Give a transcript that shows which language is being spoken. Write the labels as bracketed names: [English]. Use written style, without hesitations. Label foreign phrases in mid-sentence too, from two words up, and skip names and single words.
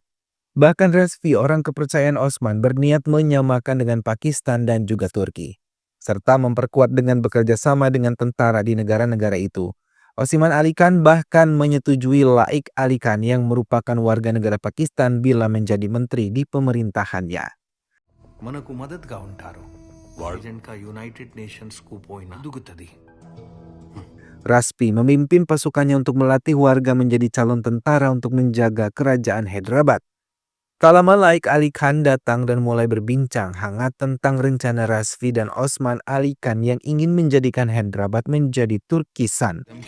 [Indonesian] Bahkan Razvi, orang kepercayaan Osman, berniat menyamakan dengan Pakistan dan juga Turki, serta memperkuat dengan bekerja sama dengan tentara di negara-negara itu. Osman Ali Khan bahkan menyetujui Laik Ali Khan yang merupakan warga negara Pakistan bila menjadi menteri di pemerintahannya. [Telugu] మనకు మద్దతుగా ఉంటారు. ఏజెంట్గా యునైటెడ్ నేషన్స్ కు పోయినా దుగుతది. [Indonesian] Razvi memimpin pasukannya untuk melatih warga menjadi calon tentara untuk menjaga kerajaan Hyderabad. Tak lama Laik Ali Khan datang dan mulai berbincang hangat tentang rencana Razvi dan Osman Ali Khan yang ingin menjadikan Hyderabad menjadi Turkistan.